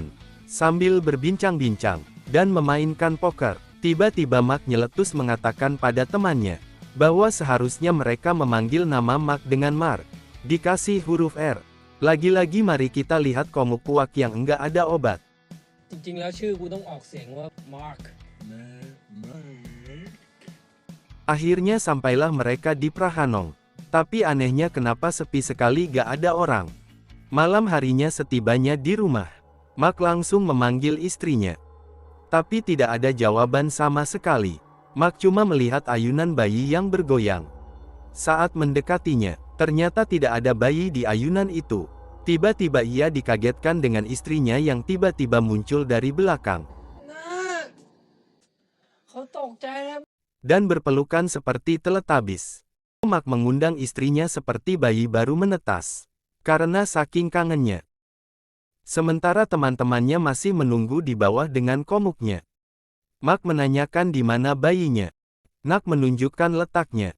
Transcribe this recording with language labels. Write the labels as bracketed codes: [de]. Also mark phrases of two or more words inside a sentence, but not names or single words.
[id] Sambil berbincang-bincang, dan memainkan poker, tiba-tiba Mak nyeletus mengatakan pada temannya, bahwa seharusnya mereka memanggil nama Mak dengan Mar, dikasih huruf R. Lagi-lagi mari kita lihat komuk Puak yang enggak ada obat. [th] จริงๆแล้วชื่อกูต้องออกเสียงว่ามาร์ค [id] Akhirnya sampailah mereka di Prahanong. Tapi anehnya kenapa sepi sekali, gak ada orang. Malam harinya setibanya di rumah, Mak langsung memanggil istrinya. Tapi tidak ada jawaban sama sekali. Mak cuma melihat ayunan bayi yang bergoyang. Saat mendekatinya, ternyata tidak ada bayi di ayunan itu. Tiba-tiba ia dikagetkan dengan istrinya yang tiba-tiba muncul dari belakang. [th] นะเขาตกใจแล้ว [id] Dan berpelukan seperti Teletubbies. Mak mengundang istrinya seperti bayi baru menetas, karena saking kangennya. Sementara teman-temannya masih menunggu di bawah dengan komuknya. Mak menanyakan di mana bayinya. Nak menunjukkan letaknya.